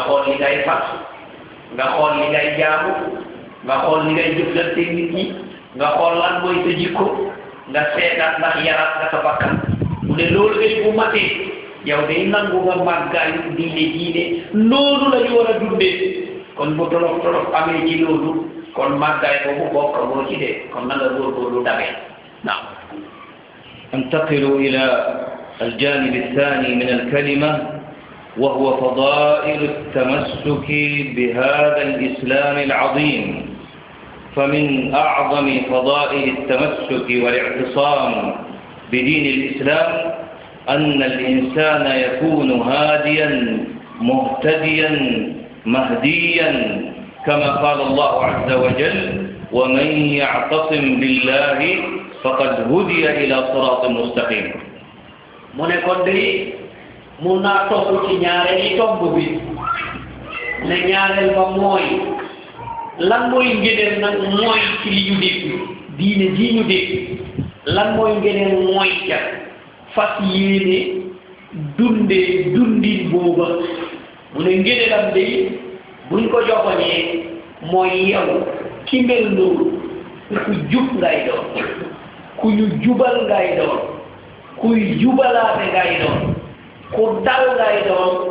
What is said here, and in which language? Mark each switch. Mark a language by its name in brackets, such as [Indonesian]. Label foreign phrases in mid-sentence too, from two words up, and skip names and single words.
[Wolof] xool li ngay fas nga xool li ngay jaamu nga xool li ngay jëflante nit ñi nga xool lan mooy sa jikko nga seetaat ndax yaraat nga sa bakkan mu ne loolu day bu matee yow day nangu nga màggaayu diine noonu la ñu war a dundee kon bu tolof amee ci loolu kon màggaay boobu bokk moo ci de kon na nga góorgóorlu dabee naam. [Arabic] أنتقل إلى الجانب الثاني من الكلمة وهو فضائل التمسك بهذا الإسلام العظيم. فمن أعظم فضائل التمسك والاعتصام بدين الإسلام أن الإنسان يكون هاديا مهتديا مهديا كما قال الله عز وجل ومن يعتصم بالله فقد هدي إلى صراط مستقيم. [Wolof] mu ne kon de mun naa topp ci ñaareeli tomb bi ne ñaareel ba mooy lan mooy ngëneel nag mooy ci li ñu dégg diine ji ñu dégg lan mooy ngëneel mooy ca fas yéene dundee dundin booba mu ne ngëneelam de buñ ko joxoñee mooy yow ki mel noonu ku jub ngay doon ku ñu jubal ngay doon kuy jubalaate ngay doon ku dal ngay doon